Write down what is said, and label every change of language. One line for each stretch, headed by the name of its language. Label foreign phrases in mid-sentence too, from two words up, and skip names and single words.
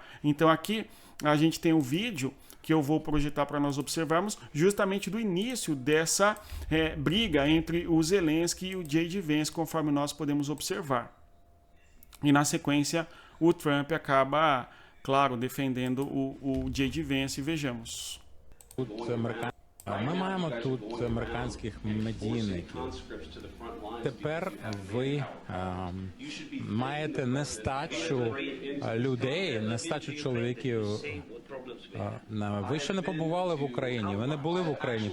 Portuguese: Então aqui a gente tem um vídeo que eu vou projetar para nós observarmos justamente do início dessa briga entre o Zelensky e o J.D. Vance, conforme nós podemos observar. E na sequência o Trump acaba, claro, defendendo o J.D. Vance. Vejamos.
Ukrainian: Ми маємо тут американських медійників. Тепер ви маєте нестачу людей, нестачу чоловіків. Ви ще не побували в Україні, ви не були в Україні.